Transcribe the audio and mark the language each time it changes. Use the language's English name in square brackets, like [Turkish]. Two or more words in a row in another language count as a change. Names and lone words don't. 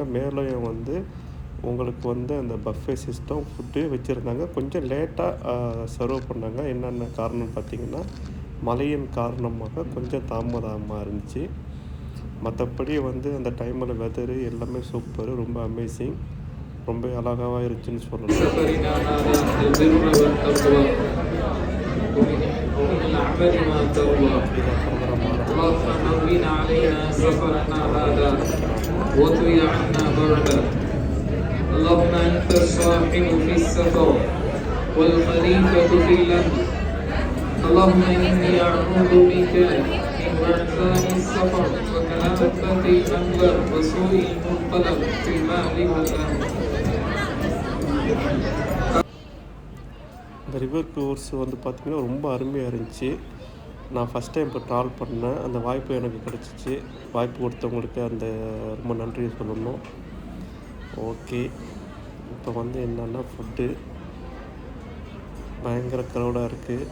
[Tamil] மேலேயும் உங்களுக்கு அந்த [English] buffet system food [Tamil] வச்சுருந்தாங்க. கொஞ்சம் லேட்டாக சர்வ் பண்ணாங்க. என்னென்ன காரணம்னு பார்த்திங்கன்னா மழையின் காரணமாக கொஞ்சம் தாமதமாக இருந்துச்சு. மற்றபடி அந்த டைமில் வெதரு எல்லாமே சூப்பரு, ரொம்ப அமேசிங், ரொம்ப அழகாக இருந்துச்சுன்னு சொல்லலாம். [Arabic] اللهم أنت الصاحب في السفر والخليفة في الأرض. اللهم إني أعوذ بك من وعثاء السفر وكآبة المنظر وسوء المنقلب في المال والأهل. [Tamil] இந்த [English] river tours [Tamil] பார்த்திங்கன்னா ரொம்ப அருமையாக இருந்துச்சு. நான் [English] first time [Tamil] இப்போ ட்ராவல் பண்ணேன். அந்த வாய்ப்பு எனக்கு கிடச்சிச்சு. வாய்ப்பு கொடுத்தவங்களுக்கு ரொம்ப நன்றி சொல்லணும். ஓகே, இப்போ என்னென்னா ஃபுட்டு பயங்கர க்ரௌடாக இருக்குது.